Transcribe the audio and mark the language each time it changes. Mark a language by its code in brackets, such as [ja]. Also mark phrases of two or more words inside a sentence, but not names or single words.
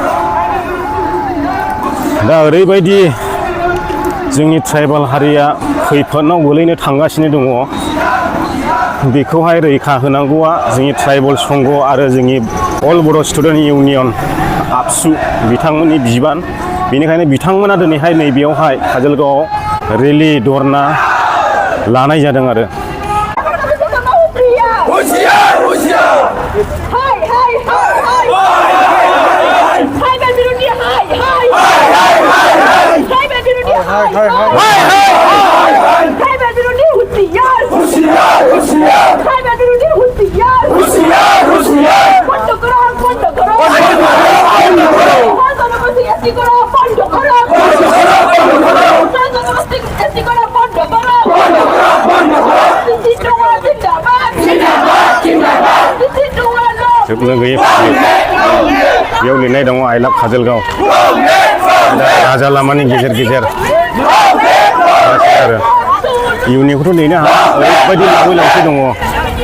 [brx] दा ओरैबायदि जोंनि ट्राइबेल हारिया खैफोदाव गोलैनो थांगासिनो दङ बेखौहाय रैखा होनांगौआ जोंनि ट्राइबेल संघ आरो जोंनि अल बर' स्टुडेन्ट इउनियन आबसु बिथांमोननि बिबान बेनिखायनो बिथांमोना दिनैहाय नैबेयावहाय काजलगावआव रेलि धरना लानाय जादों आरो [bn] হুঁশিয়ার হুঁশিয়ার হাই হাই হাই হাই সাইবার বিরোধী হাই হাই সাইবার বিরোধী হাই সাইবার বিরোধী হুঁশিয়ার হুঁশিয়ার হুঁশিয়ার সাইবার বিরোধী হুঁশিয়ার হুঁশিয়ার হুঁশিয়ার বন্ধ করো বন্ধ করো জনগোষ্ঠী এসি করো বন্ধ করো জনগোষ্ঠী এসি করো বন্ধ করো জিন্দাবাদ জিন্দাবাদ জিন্দাবাদ [brx] जोबनो गैयै बेयाव लिरनाय दङ आइ लाभ काजलगाव दा राजा लामानि गेजेर गेजेर आरो इयुननिखौथ' लिरनो हाला ओरैबायदि लावै लावसै दङ